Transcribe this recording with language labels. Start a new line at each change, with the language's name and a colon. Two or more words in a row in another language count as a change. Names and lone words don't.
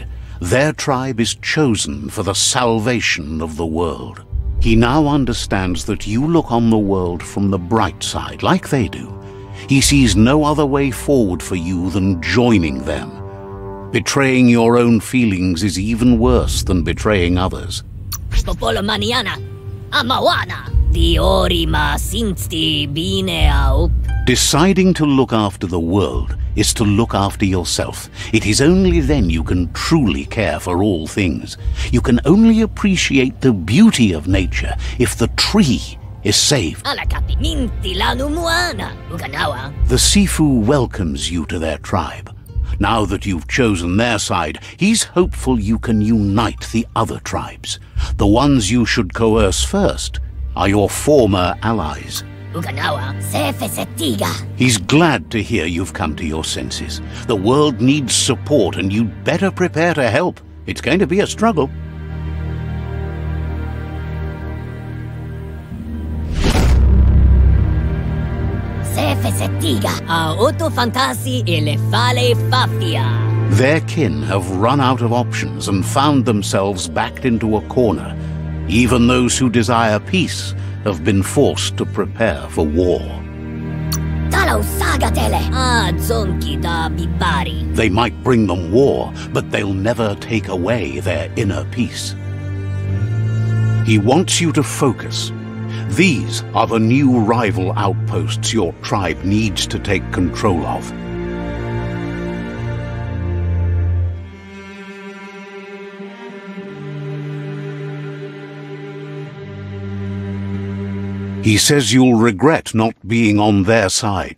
English: Their tribe is chosen for the salvation of the world. He now understands that you look on the world from the bright side, like they do. He sees no other way forward for you than joining them. Betraying your own feelings is even worse than betraying others. Popolo maniana, amawana, diorima sinsti bineaup. Deciding to look after the world is to look after yourself. It is only then you can truly care for all things. You can only appreciate the beauty of nature if the tree is saved. Ala kapiminti lanu muana, ukanawa. The Sifu welcomes you to their tribe. Now that you've chosen their side, he's hopeful you can unite the other tribes. The ones you should coerce first are your former allies. Ukanawa, sefe setiga. He's glad to hear you've come to your senses. The world needs support and you'd better prepare to help. It's going to be a struggle. Sefe setiga, a otto fantasi e le fale fafia. Their kin have run out of options and found themselves backed into a corner. Even those who desire peace have been forced to prepare for war. Talo sagatele, zonki da bibari. They might bring them war, but they'll never take away their inner peace. He wants you to focus. These are the new rival outposts your tribe needs to take control of. He says you'll regret not being on their side.